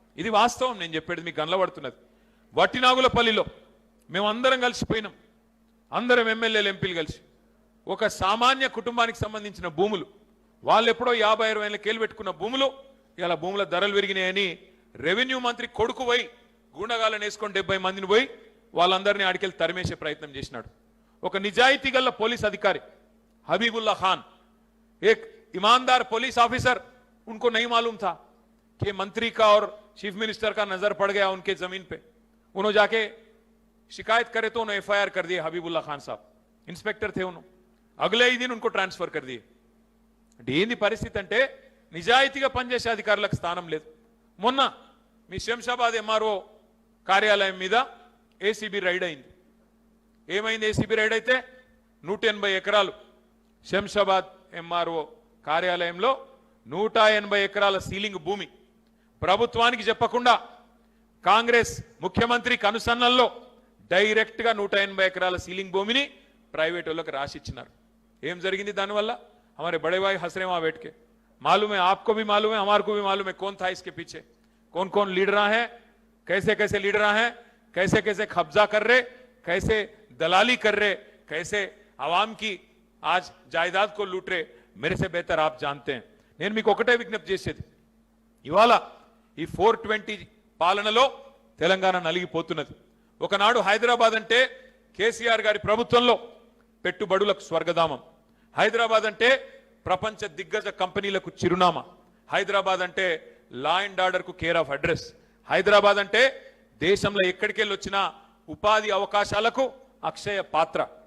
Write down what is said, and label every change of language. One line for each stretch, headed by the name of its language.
Telugu: ఇది వాస్తవం, నేను చెప్పేది మీకు గనలబడుతున్నది. వట్టినాగులపల్లిలో మేమందరం కలిసిపోయినాం, అందరం ఎమ్మెల్యేలు ఎంపీలు కలిసి ఒక సామాన్య కుటుంబానికి సంబంధించిన భూములు, వాళ్ళు ఎప్పుడో 50-60 ఏళ్ళ కేలు పెట్టుకున్న భూములు ఇలా భూముల ధరలు పెరిగినాయని రెవెన్యూ మంత్రి కొడుకు పోయి గూండగాలను వేసుకొని 70 మందిని పోయి వాళ్ళందరినీ ఆడికెళ్ళి తరిమేసే ప్రయత్నం చేసినాడు. ఒక నిజాయితీ గల పోలీస్
Hindi: अधिकारी हबीबुल्ला खान, एक ईमानदार पुलिस ऑफिसर, उनको नहीं मालूम था कि मंत्री का और चीफ मिनिस्टर का नजर पड़ गया उनके जमीन पे. उन्होंने जाके शिकायत करे तो उन्होंने FIR कर दिए. हबीबुल्ला खान साहब इंस्पेक्टर थे, उन्होंने अगले ही दिन उनको ट्रांसफर कर दिए.
Telugu: ఏంది పరిస్థితి అంటే, నిజాయితీగా పనిచేసే అధికారులకు స్థానం లేదు. మొన్న మీ శంషాబాద్ MRO కార్యాలయం మీద ఏసీబీ రైడ్ అయింది. ఏమైంది ఏసీబీ రైడ్ అయితే, 180 ఎకరాలు శంషాబాద్ MRO కార్యాలయంలో 180 ఎకరాల సీలింగ్ భూమి ప్రభుత్వానికి చెప్పకుండా కాంగ్రెస్ ముఖ్యమంత్రి కనుసన్నల్లో డైరెక్ట్ గా 180 ఎకరాల సీలింగ్ భూమిని ప్రైవేట్ వాళ్ళకి రాసిచ్చినారు. ఏం జరిగింది దానివల్ల?
Hindi: हमारे बड़े भाई हंस रहे वहां बैठ के, मालूम है, आपको भी मालूम है, हमारे को भी मालूम है कौन था इसके पीछे, कौन कौन लीडर हैं, कैसे कैसे लीडर हैं, कैसे कैसे कब्जा कर रहे, कैसे दलाली कर रहे, कैसे आवाम की आज जायदाद को लूट रहे, मेरे से बेहतर आप जानते हैं.
Telugu: నేను మీకు ఒకటే విజ్ఞప్తి చేసేది, ఇవాళ ఈ 420 పాలనలో తెలంగాణ నలిగిపోతున్నది. ఒకనాడు హైదరాబాద్ అంటే కేసీఆర్ గారి ప్రభుత్వంలో పెట్టుబడులకు స్వర్గధామం, హైదరాబాద్ అంటే ప్రపంచ దిగ్గజ కంపెనీలకు చిరునామా, హైదరాబాద్ అంటే లా అండ్ ఆర్డర్ కు కేర్ ఆఫ్ అడ్రస్, హైదరాబాద్ అంటే దేశంలో ఎక్కడికెళ్ళి వచ్చినా ఉపాధి అవకాశాలకు అక్షయ పాత్ర.